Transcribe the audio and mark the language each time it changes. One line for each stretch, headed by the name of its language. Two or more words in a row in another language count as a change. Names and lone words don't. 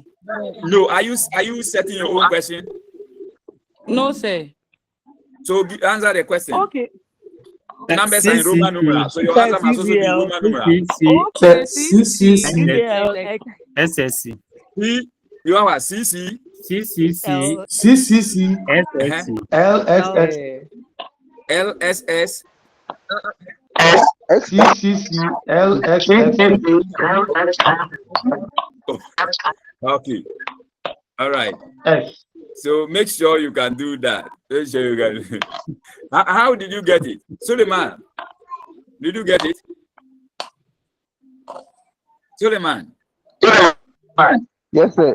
English: No, are you setting your own question? No, sir. So answer the question. Okay. Numbers are in Roman numerals. So your answer must also be Roman numerals. Okay. SSC. You have a CC. CCC. CCC. SSC. LSS. LSS. CCC. LSS. Okay. All right. So make sure you can do that. Make sure you can. How did you get it? Suleiman, did you get it? Suleiman. Yes, sir.